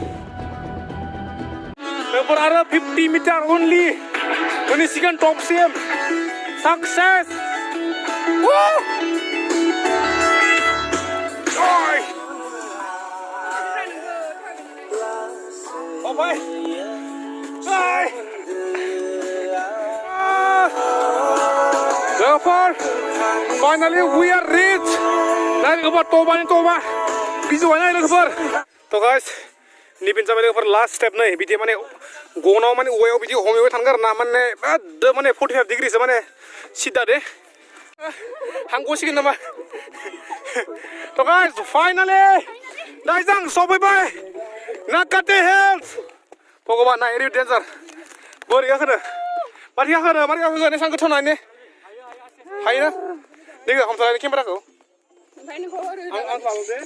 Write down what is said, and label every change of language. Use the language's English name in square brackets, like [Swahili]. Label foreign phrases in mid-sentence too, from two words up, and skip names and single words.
[Bodo] लोगोफोर आरो 50 मिटार अनलि मोनहैसिगोन टपसिम साक्सेस ओमफ्राय लोगोफोर [English] finally we are reached [Bodo] नाय लोगोफोर टबा बिजौआ नाय लोगोफोर तो गाइस निबिन जाबाय लोगोफोर लास्ट स्टेप नै बिदि माने गनाव माने औवायाव बिदि हमैबाय थानांगौ आरो ना माने बिराद माने 45 डिग्रीसो माने सिदा दे हांगसिगोन नामा तो गाइस फाइनाली दाइजां सफैबाय नाकाति हिल्स भगवान नाय ओरै डेन्जार बोरै गाखोनो मारै गाखोनो एसां गोथौ नायनो हायोना नोङो हमथानानै केमेराखौ आं खालामो दे